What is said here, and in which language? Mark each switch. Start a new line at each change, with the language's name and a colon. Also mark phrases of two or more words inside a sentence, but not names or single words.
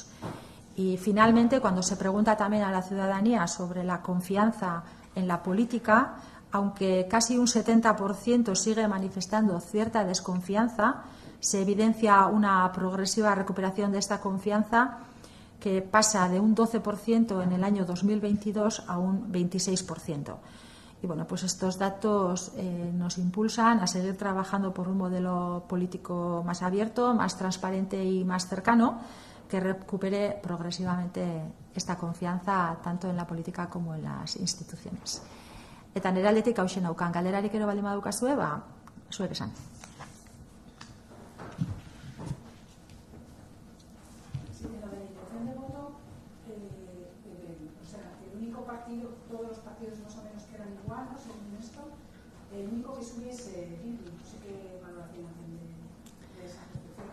Spanish: Y finalmente, cuando se pregunta también a la ciudadanía sobre la confianza en la política, aunque casi un 70% sigue manifestando cierta desconfianza, se evidencia una progresiva recuperación de esta confianza que pasa de un 12% en el año 2022 a un 26%. Y pues estos datos nos impulsan a seguir trabajando por un modelo político más abierto, más transparente y más cercano, que recupere progresivamente esta confianza tanto en la política como en las instituciones.
Basque: Eta nire aldetik hauxe naukan, galderarik ero baldin badukazue, zuek esan.
Spanish: Todos los partidos más o menos quedan igual, ¿no? Según esto, el único que subiese Bildu, no sé qué valoración hacen de esa perspectiva.